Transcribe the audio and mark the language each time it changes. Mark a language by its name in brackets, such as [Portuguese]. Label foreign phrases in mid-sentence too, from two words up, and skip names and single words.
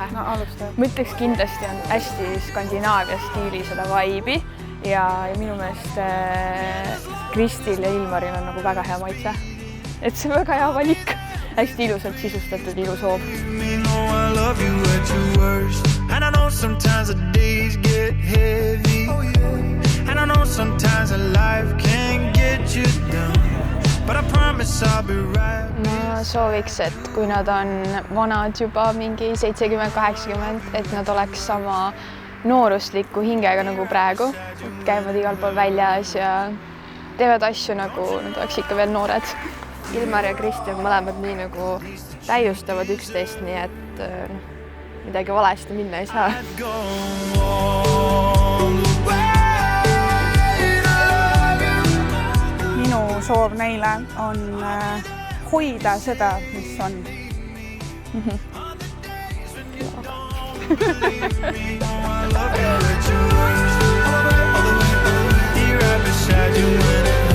[Estonian] No, ma ütleks kindlasti on hästi Skandinaavia stiili seda vibe'i ja minu meelest Kristil ja Ilmaril on nagu väga hea maitse. Et see on väga hea valik. Hästi ilusalt sisustatud ilus hoob. [English] And I know sometimes the days get heavy. And I know sometimes a life can get you down. But I promise I'll be right. [Estonian] Ma sooviks, et kui nad on vanad juba mingi 70-80, et nad oleks sama noorustliku hingega nagu praegu. Käivad igal pool väljas ja teevad asju nagu nad oleks ikka veel noored. Ilmar ja Kristjan mõlemad nii nagu täiustavad üksteist, nii et midagi valesti minna ei saa. Minu soov neile on hoida seda, mis on. [English] Be right beside you when